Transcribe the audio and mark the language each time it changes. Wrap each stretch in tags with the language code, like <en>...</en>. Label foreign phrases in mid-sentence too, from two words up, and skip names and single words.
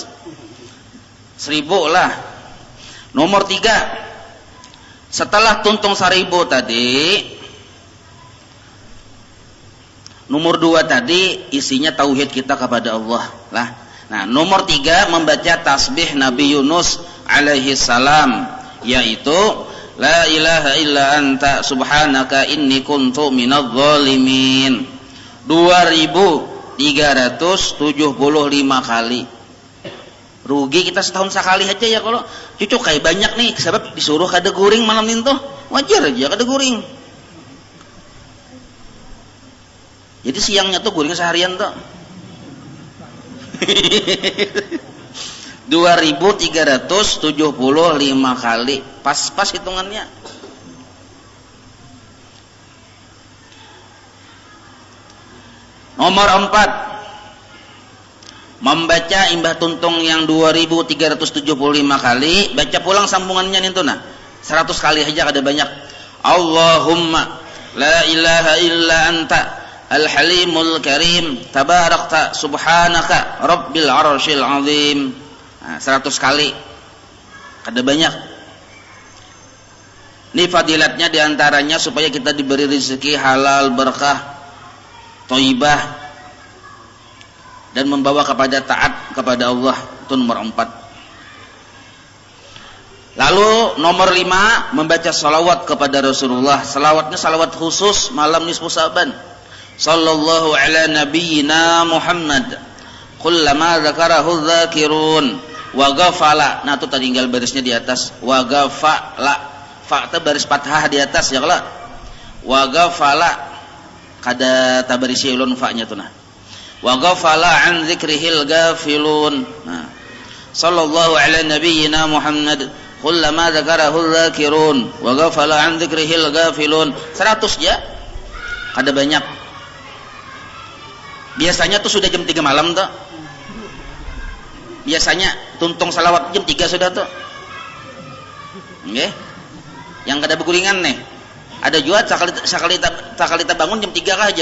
<bjn>1000 lah. Nomor 3. Setelah tuntung 1000 tadi, nomor 2 tadi isinya tauhid kita kepada Allah lah. Nah, nomor 3 membaca tasbih Nabi Yunus</bjn> <ar>عليه السلام, yaitu لا إله إلا أنت سبحانك إني كنت من الظالمين 2375 kali.</ar> <bjn>Rugi kita setahun sekali aja ya kalau cucuk kayak banyak nih, sebab disuruh kada guring malam itu wajar aja kada guring. Jadi siangnya tuh guring seharian tuh 2375 kali, pas hitungannya. Nomor 4, membaca imbah tuntung yang 2375 kali, baca pulang sambungannya itu nah 100 kali aja kada banyak.</bjn> <ar>اللهم لا إله إلا أنت الحليم الكريم تباركت سبحانك رب العرش العظيم.</ar> <bjn>Nah, 100 kali kada banyak. Ini fadilatnya diantaranya supaya kita diberi rezeki halal, berkah, thayyibah, dan membawa kepada taat kepada Allah. Itu nomor 4. Lalu nomor 5, membaca salawat kepada Rasulullah. Salawatnya salawat khusus malam nisfu Sa'ban.</bjn> <ar>صلى الله على نبينا محمد كلما ذكره ذاكر وغفل.</ar> <bjn>Nah itu tadi tinggal barisnya di atas.</bjn> <ar>وغفل,</ar> <bjn>fa itu baris fathah di atas ya kalau.</bjn> <ar>وغفل</ar> <bjn>kada tabarisi ulun fa-nya tuh nah.</bjn> <ar>وغفل عن ذكره الغافلون. Nah, صلى الله على نبينا محمد كلما ذكره ذاكر وغفل عن ذكره الغافلون.</ar> <bjn>100 ya. Kada banyak. Biasanya tuh sudah jam 3 malam tuh. Biasanya tuntung salawat jam 3 sudah tuh. Nggih. Yang kada beguringan nih. Ada juga sakali kita bangun jam 3 kah aja.</bjn>